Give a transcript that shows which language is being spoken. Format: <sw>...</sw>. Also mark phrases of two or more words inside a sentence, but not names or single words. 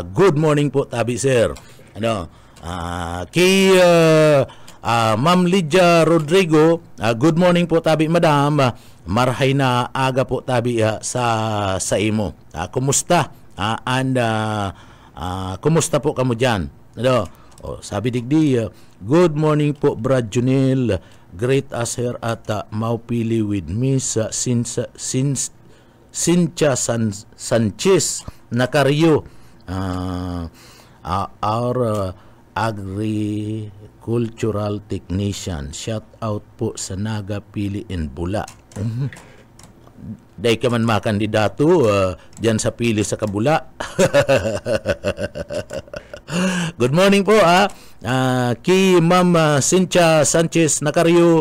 <en>Good morning</en> <bik>po tabi</bik> <en>sir. Kay Ma'am Lydia Rodrigo, good morning</en> <bik>po tabi</bik> <en>madam.</en> <bik>Marhay na aga po tabi sa imo. Kumusta? Kumusta po kamo diyan? Sabi digdi,</bik> <en>good morning</en> <bik>po Brad Junil. Great as her at maupili with Miss Cynthia Sanchez Nacario.</bik> <en>Our agricultural technician. Shout out</en> <bik>po sa Naga Pili in Bula. Day ka man makandidato dyan sa Pili sa Kabula.</bik> <en>Good morning</en> <bik>po kay Ma'am Cynthia Sanchez Nacario.</bik>